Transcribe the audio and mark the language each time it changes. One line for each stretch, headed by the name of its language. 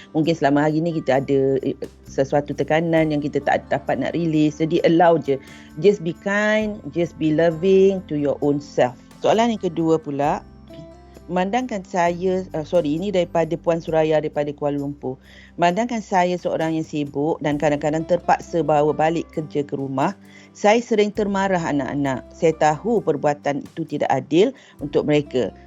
Malay: Mungkin selama hari ni kita ada sesuatu tekanan yang kita tak dapat nak release. Jadi allow je,
English: just be kind, just be loving to your own self.
Malay: Soalan yang kedua pula, memandangkan saya, ini daripada Puan Suraya daripada Kuala Lumpur. Memandangkan saya seorang yang sibuk dan kadang-kadang terpaksa bawa balik kerja ke rumah, saya sering termarah anak-anak. Saya tahu perbuatan itu tidak adil untuk mereka.